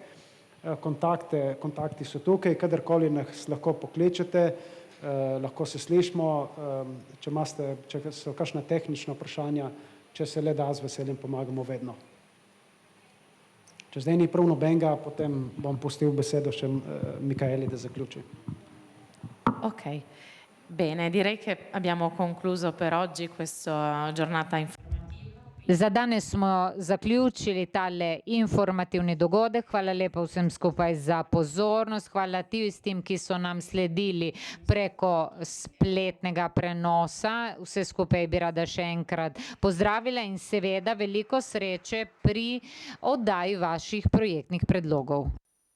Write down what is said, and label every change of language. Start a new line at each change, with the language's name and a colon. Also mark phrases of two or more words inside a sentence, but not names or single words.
Slovenian: Kontakti so tukaj, kadarkoli nas lahko pokličete, lahko se slišimo, če so kakšna tehnična vprašanja, če se le da, z veseljem pomagamo vedno. Če zdaj ni prav nobenega, potem bom pustil besedo še Mikaeli, da zaključi. Ok.
Italian: Bene, direi che abbiamo concluso per oggi questa giornata informativa.
Slovenian: Za danes smo zaključili tale informativni dogodek. Hvala lepa vsem skupaj za pozornost. Hvala tistim, ki so nam sledili preko spletnega prenosa. Vse skupaj bi rada še enkrat pozdravila in seveda veliko sreče pri oddaji vaših projektnih predlogov.